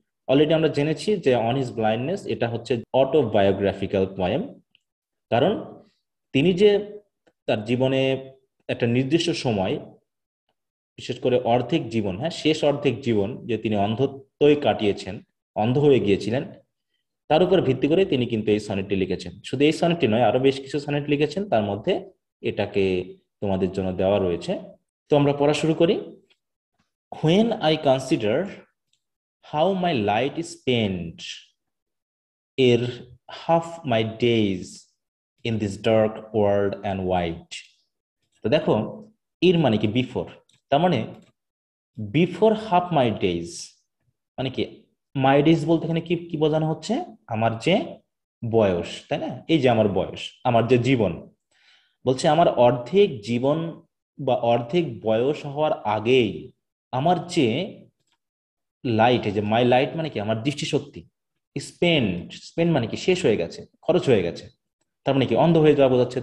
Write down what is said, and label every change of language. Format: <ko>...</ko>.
<bn>Already আমরা জেনেছি যে অন হিজ ব্লাইন্ডনেস এটা হচ্ছে অটোবায়োগ্রাফিক্যাল পোয়েম, কারণ তিনি যে তার জীবনে একটা নির্দিষ্ট সময়, বিশেষ করে অর্ধেক জীবন, হ্যাঁ শেষ অর্ধেক জীবন যে তিনি অন্ধত্বই কাটিয়েছেন, অন্ধ হয়ে গিয়েছিলেন, তার উপর ভিত্তি করে তিনি কিন্তু এই সনেটটি লিখেছেন। শুধু এই সনেটটি নয়, আরো বেশ কিছু সনেট লিখেছেন, তার মধ্যে এটাকে তোমাদের জন্য দেওয়া রয়েছে। তো আমরা পড়া শুরু করি।</bn> <en>When I consider how my light is spent ere half my days in this dark world and wide.</en> <bn>তো দেখো এর মানে কি বিফোর, তার মানে</bn> <en>before half my days</en> <bn>মানে কি, মাই ডেজ বলতে এখানে কি কি বোঝানো হচ্ছে, আমার যে বয়স, তাই না? এই যে আমার বয়স, আমার যে জীবন, বলছে আমার অর্ধেক জীবন বা অর্ধেক বয়স হওয়ার আগেই আমার যে লাইট, এই যে মাই লাইট মানে কি আমার দৃষ্টিশক্তি, স্পেন্ড, স্পেন্ড মানে কি শেষ হয়ে গেছে, খরচ হয়ে গেছে, তার মানে কি অন্ধ হয়ে যাওয়া বোঝাচ্ছে।</bn>